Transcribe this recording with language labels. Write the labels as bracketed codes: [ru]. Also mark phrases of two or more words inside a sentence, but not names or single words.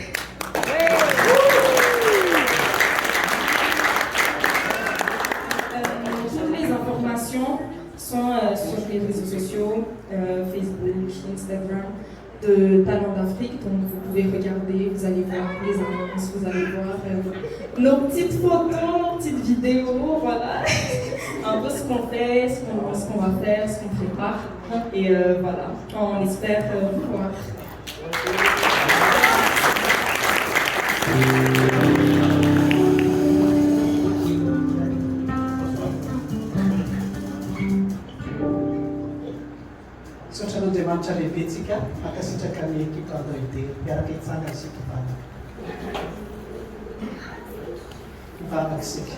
[fr] Toutes les informations sont sur les réseaux sociaux, Facebook, Instagram, de Talent d'Afrique, donc vous pouvez regarder, vous allez voir les annonces, vous allez voir nos petites photos, nos petites vidéos, voilà, un peu ce qu'on fait, ce qu'on va faire, ce qu'on prépare, et voilà, on espère vous voir. [mg] Andriamanitra lehibetsika akasitraka ny ekipa Androide miaraka itsangana isika ivavaka isika.